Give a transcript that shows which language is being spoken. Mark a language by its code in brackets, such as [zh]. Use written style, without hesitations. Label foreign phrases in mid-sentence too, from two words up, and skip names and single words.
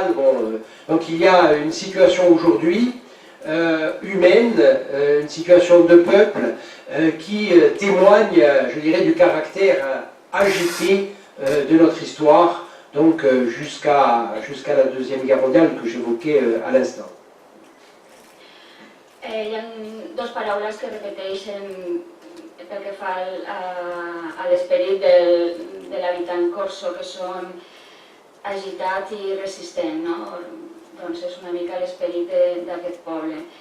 [fr] Bon, donc il y a une situation aujourd'hui humaine, une situation de peuple qui témoigne, je dirais, du caractère agité de notre histoire, donc jusqu'à la Deuxième Guerre mondiale que j'évoquais à l'instant. [ca] Hi ha dues paraules que repeteixen pel que fa a l'esperit de l'habitant corso, que són agitat i resistent, no? Doncs és una mica l'esperit d'aquest poble.